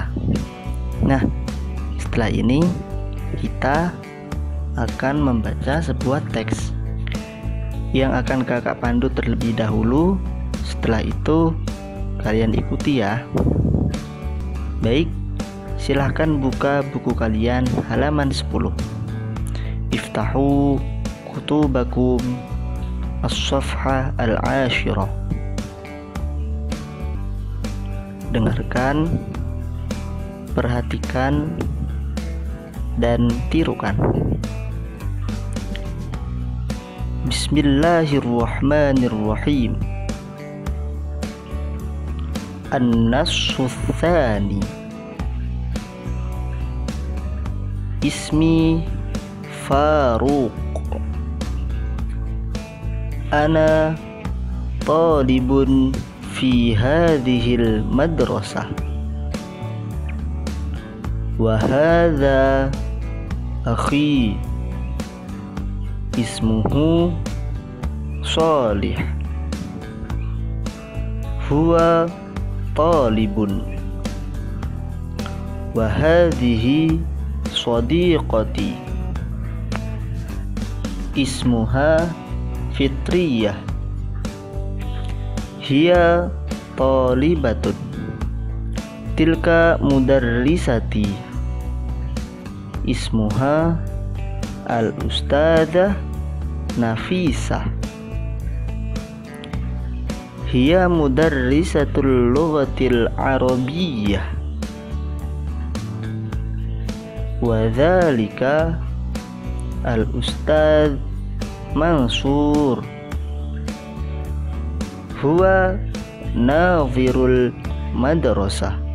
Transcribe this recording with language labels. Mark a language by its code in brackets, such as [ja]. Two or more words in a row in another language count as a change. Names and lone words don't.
[id] Nah, setelah ini kita akan membaca sebuah teks yang akan kakak pandu terlebih dahulu. Setelah itu kalian ikuti ya. Baik, silahkan buka buku kalian halaman 10. [ar] افتحوا كتبكم الصفحة العاشرة. [id] Dengarkan, perhatikan, dan tirukan. [ar] Bismillahirrahmanirrahim. النص الثاني. اسمي فاروق. أنا طالب في هذه المدرسة. وهذا أخي اسمه صالح. هو طالب. وهذه صديقتي اسمها فطرية. هي طالبة. تلك مدرستي اسمها الأستاذة نفيسة. هي مدرسة اللغة العربية وذلك الأستاذ منصور هو ناظر المدرسة.